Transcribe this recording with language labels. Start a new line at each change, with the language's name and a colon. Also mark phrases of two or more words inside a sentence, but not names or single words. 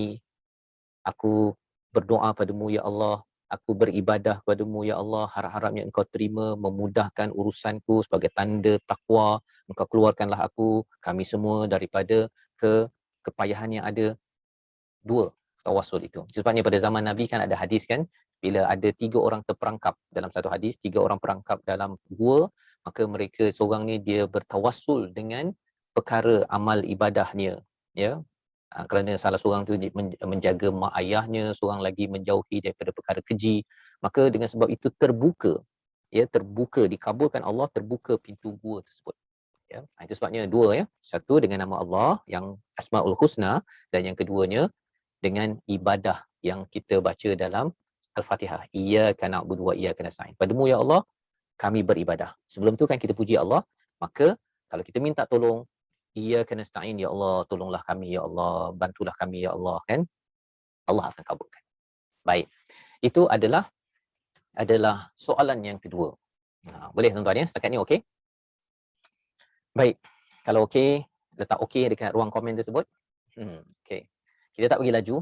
Malay: Aku berdoa padamu ya Allah, aku beribadah padamu ya Allah, harap-harapnya engkau terima, memudahkan urusanku sebagai tanda takwa, engkau keluarkanlah aku, kami semua daripada kepayahan yang ada. 2, tawassul itu. Sebabnya pada zaman Nabi kan ada hadis kan, bila ada 3 orang terperangkap dalam satu hadis, 3 orang perangkap dalam gua, maka mereka seorang ni dia bertawassul dengan perkara amal ibadahnya, ya. Kerana salah seorang tu menjaga mak ayahnya, seorang lagi menjauhi daripada perkara keji, maka dengan sebab itu terbuka, ya, terbuka, dikabulkan Allah, terbuka pintu gua tersebut. Ya, itu sebabnya 2, ya. Satu dengan nama Allah yang Asmaul Husna, dan yang keduanya dengan ibadah yang kita baca dalam Al-Fatihah.
Arabic: إياك نعبد وإياك نستعين.
Malay: Padamu ya Allah kami beribadah. Sebelum tu kan kita puji Allah, maka kalau kita minta tolong,
Arabic: إياك نستعين,
Malay: ya Allah tolonglah kami ya Allah, bantulah kami ya Allah, kan? Allah akan kabulkan. Baik. Itu adalah soalan yang kedua. Boleh tuan-tuan ya? Setakat ni okey? Baik. Kalau okey, letak okey dekat ruang komen tersebut. Okey. Kita tak pergi laju.